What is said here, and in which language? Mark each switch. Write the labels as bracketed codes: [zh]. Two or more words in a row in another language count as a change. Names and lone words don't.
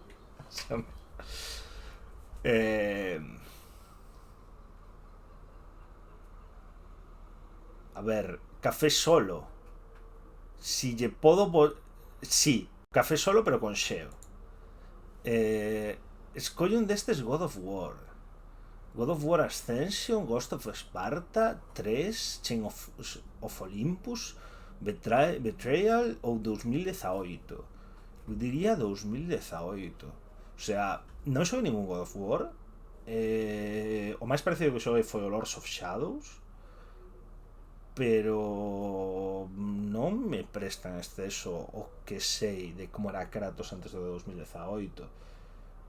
[gl] A ver, café solo. Si lle podo... Sí, café solo pero con xeo. Escolle un destes God of War. God of War Ascension, Ghost of Sparta, 3, Chain of Olympus, Betrayal ou 2018. Eu diría 2018. [es] O sea, [gl] non xoguei ningún God of War. O máis parecido que xoguei foi o Lords of Shadows, pero non me prestan exceso o que sei de como era Kratos antes do 2018.